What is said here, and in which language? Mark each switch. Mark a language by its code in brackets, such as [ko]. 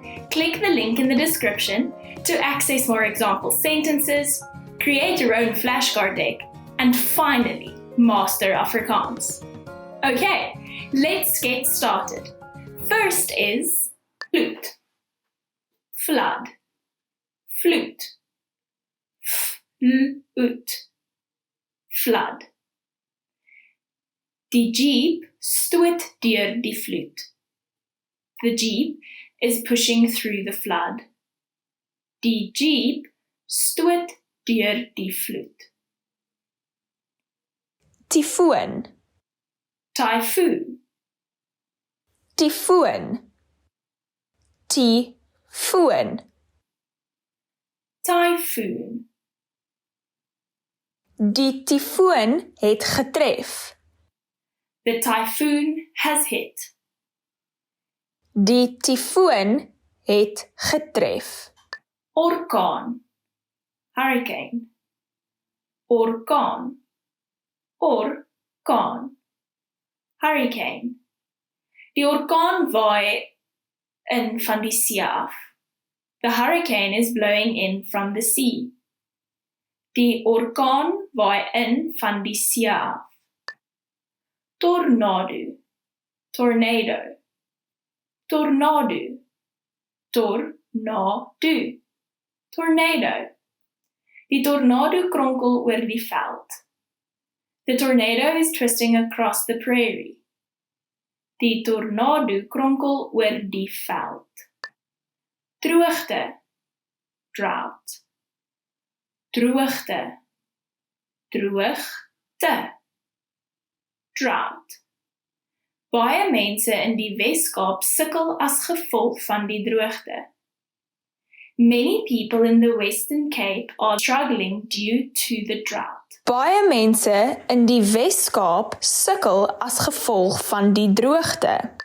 [en] Click the link in the description to access more example sentences, create your own flashcard deck, and finally master Afrikaans. Okay, let's get started. First is flute, flood, flute, flute, flood. [af] Die jeep stoot deur die vloed. [en] The jeep is pushing through the flood. [af] Die jeep stoot deur die vloed. Tyfoon, [en] Typhoon, [af] tyfoon, tyfoon. [en] typhoon. [af] Die tyfoon het getref. [en] The typhoon has hit. [af] Die tyfoon het getref. Orkaan, hurricane. Orkaan, orkaan, hurricane. Die orkaan waai in van die see af. [en] The hurricane is blowing in from the sea. [af] Die orkaan waai in van die see af. Tornado, tornado, tornado, tornado, tornado. Die tornado kronkel oor die veld. [en] The tornado is twisting across the prairie. [af] Die tornado kronkel oor die veld. Droogte, drought. Droogte, droogte, drought. Baie mense in die Wes-Kaap sukkel as gevolg van die droogte. [en] Many people in the Western Cape are struggling due to the drought. [af] Baie mense in die Wes-Kaap sukkel as gevolg van die droogte.